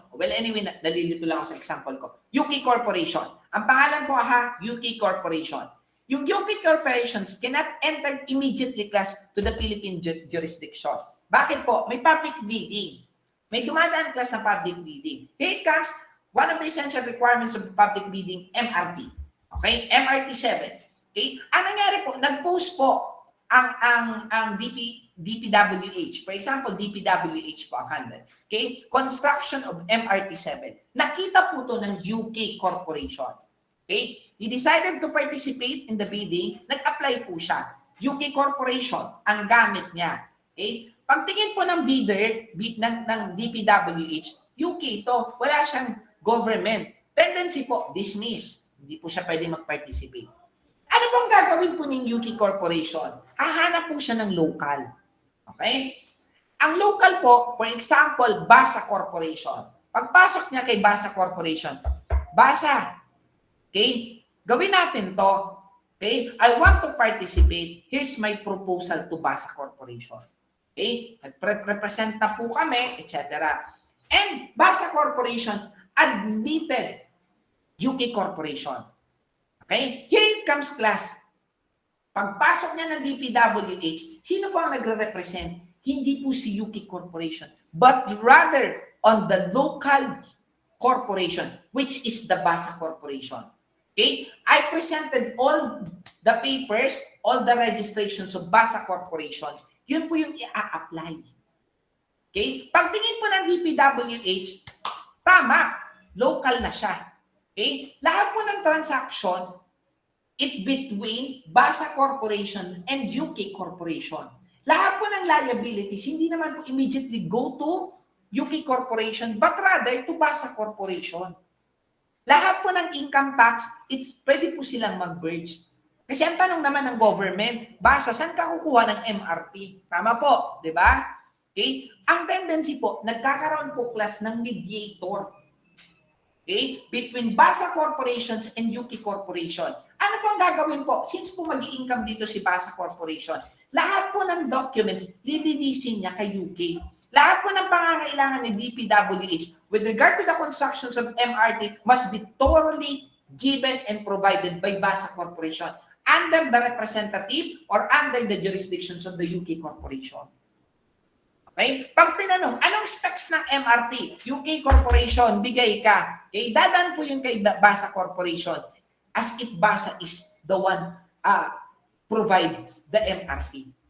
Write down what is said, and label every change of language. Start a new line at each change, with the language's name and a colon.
Filipino: Well, anyway, nalilito lang ako sa example ko. UK Corporation. Ang pangalan po UK Corporation.
English: Yung UK corporations cannot enter immediately class to the Philippine jurisdiction.
Filipino: Bakit po? May public bidding. May dumadaan class na public bidding.
English: Here it comes, one of the essential requirements of public bidding, MRT. Okay? MRT 7. Okay?
Filipino: Ang nangyari po, nag-post po ang DPWH.
English: For example, DPWH po ang handle. Okay? Construction of MRT 7.
Filipino: Nakita po to ng UK Corporation. Okay?
English: He decided to participate in the bidding.
Filipino: Nag-apply po siya. UK Corporation ang gamit niya. Okay? Pagtingin po ng bidder ng DPWH, UK ito. Wala siyang government. Tendency po, dismiss. Hindi po siya pwede mag-participate. Ano pong gagawin po ng UK Corporation? Hahanap po siya ng local. Okay? Ang local po, for example, Basa Corporation. Pagpasok niya kay Basa Corporation, Basa, okay, gawin natin to. Okay?
English: I want to participate. Here's my proposal to Basa Corporation. Okay? Represent na po kami, etc. And Basa Corporations admitted UK Corporation. Okay? Here it comes class.
Filipino: Pagpasok niya ng DPWH, sino po ang nagre-represent? Hindi po si
English: UK Corporation, but rather on the local corporation, which is the Basa Corporation. Okay? I presented all the papers, all the registrations of Basa Corporations.
Filipino: Yun po yung i-apply. Okay? Pagtingin po ng DPWH, tama, local na siya. Okay? Lahat po ng transaction, it between Basa Corporation and UK Corporation. Lahat po ng liabilities, hindi naman po immediately go to UK Corporation,
English: but rather to Basa Corporation.
Filipino: Lahat po ng income tax, pwede po silang mag-merge. Kasi ang tanong naman ng government, Basa, saan ka kukuha ng MRT? Tama po, di ba? Okay? Ang tendency po, nagkakaroon po class ng mediator. Okay?
English: Between Basa Corporations and UK Corporation.
Filipino: Ano po ang gagawin po? Since po mag-i-income dito si Basa Corporation, lahat po ng documents, lilinisin niya kay UK. Lahat po ng pangangailangan ni
English: DPWH with regard to the constructions of MRT must be thoroughly given and provided by Basa Corporation under the representative or under the jurisdictions of the UK Corporation. Okay?
Filipino: Pag tinanong, anong specs ng MRT? UK Corporation, bigay ka. Okay? Dadan po yun kay Basa Corporation
English: as if Basa is the one provides the MRT.